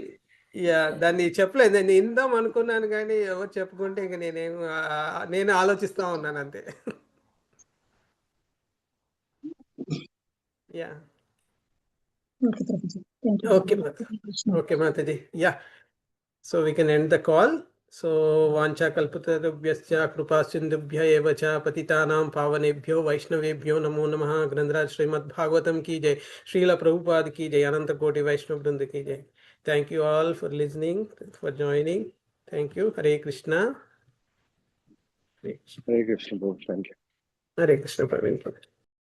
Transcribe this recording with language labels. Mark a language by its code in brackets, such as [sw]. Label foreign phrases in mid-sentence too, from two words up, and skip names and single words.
[te] యా దాన్ని చెప్పలేదు, నేను ఇందాం అనుకున్నాను కానీ ఎవరు చెప్పుకుంటే ఇంక నేను ఆలోచిస్తా ఉన్నాను అంతే. యా [en] okay Prabhuji, thank you. Okay okay Mataji. Yeah so we can end the call. [sa] సో వాంఛా కల్పతరుభ్యశ్చ కృపా సింధుభ్య ఏవ చ పతితానాం పావనేభ్యో వైష్ణవేభ్యో నమో నమః. [hi] గ్రంథరాజ్ శ్రీమద్ భాగవతం की जय, श्रील प्रभुपाद की जय, अनंत कोटि वैष्णव वृंद की जय. [en] Thank you all for listening, for joining. Thank you. Hare Krishna. Hare Krishna Prabhu. Thank you. Hare Krishna Praveen.